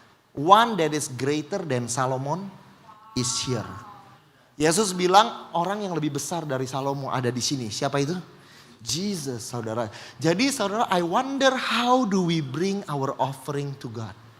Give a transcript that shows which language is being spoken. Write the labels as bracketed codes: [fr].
[en] One that is greater than Solomon is here. [id] Yesus bilang orang yang lebih besar dari Salomo ada di sini. Siapa itu? Jesus, saudara. Jadi saudara, [en] I wonder how do we bring our offering to God?